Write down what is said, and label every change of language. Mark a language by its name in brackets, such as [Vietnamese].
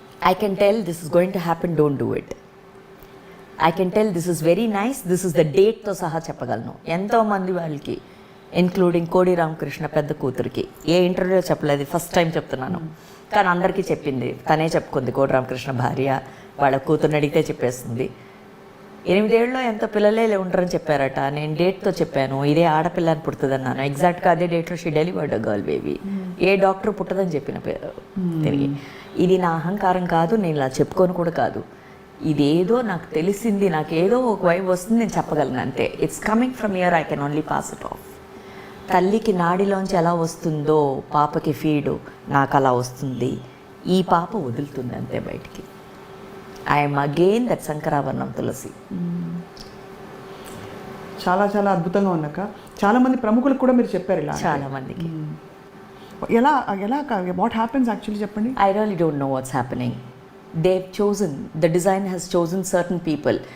[English] I can tell this is going to happen, don't do it. I can tell this is very nice, this is the date [Telugu] తో సహా చెప్పగలను. ఎంతోమంది వాళ్ళకి including కోడి రామకృష్ణ పెద్ద కూతురికి ఏ ఇంటర్వ్యూలో చెప్పలేదు, ఫస్ట్ టైం చెప్తున్నాను. కానీ అందరికీ చెప్పింది, తనే చెప్పుకుంది. కోడి రామకృష్ణ భార్య వాళ్ళ కూతుర్ని అడిగితే చెప్పేస్తుంది. 8 ఏళ్ళలో ఎంతో పిల్లలే ఉండరని చెప్పారట. నేను డేట్తో చెప్పాను, ఇదే ఆడపిల్లని పుడుతుందన్నాను. ఎగ్జాక్ట్గా అదే డేట్లో [English] She delivered girl baby. [Telugu] ఏ doctor పుట్టదని చెప్పిన పేరు తిరిగి. ఇది నా అహంకారం కాదు, నేను ఇలా చెప్పుకొని కూడా కాదు. ఇదేదో నాకు తెలిసింది, నాకు ఏదో ఒక వైపు వస్తుంది, నేను చెప్పగలను అంతే. [English] It's coming from here, I can only pass it off. [Telugu] తల్లికి నాడిలోంచి ఎలా వస్తుందో పాపకి ఫీడు నాకు అలా వస్తుంది. ఈ పాప వదులుతుంది అంతే బయటికి. [English] I'm again that [Telugu] శంకరాభరణం తులసి. చాలా చాలా అద్భుతంగా ఉన్నాక చాలామంది ప్రముఖులకు కూడా మీరు చెప్పారు ఇలా. చాలామందికి. ఎలా ఎలా [English] what happens actually [Telugu] చెప్పండి. [English] I really don't know what's happening. They've chosen, the design has chosen certain people.